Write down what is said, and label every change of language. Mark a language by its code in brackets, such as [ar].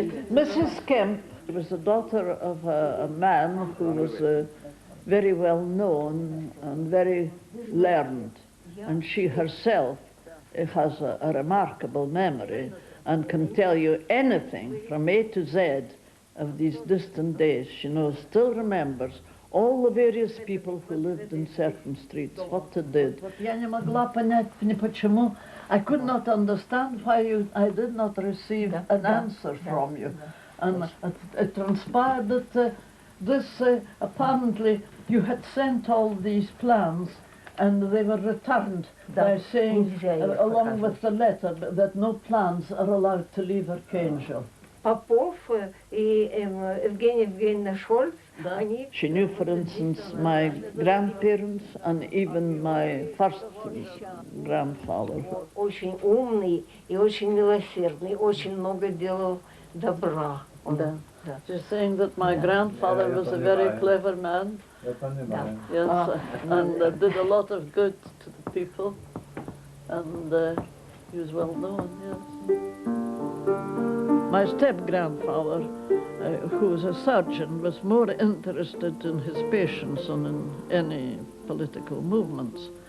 [en] Mrs. Kemp was the daughter of a man who was very well known and very learned. And she herself has a remarkable memory and can tell you anything from A to Z of these distant days. She still remembers all the various people who lived in certain streets, what they did. [ru] Я не могла понять, почему [en] I could not understand why I did not receive an answer from you. And it transpired that apparently you had sent all these plans and they were returned by saying, along with the letter, that no plans are allowed to leave Archangel. [ru] Попов и Yevgheniya Ghermanovna Scholts, они... [en] She knew, for instance, my grandparents and even my first grandfather. [ru] Очень умный и очень милосердный, очень много делал добра. [en] She's saying that my grandfather was a very clever man. Yes, and did a lot of good to the people, and he was well known, yes. My step-grandfather, who was a surgeon, was more interested in his patients than in any political movements.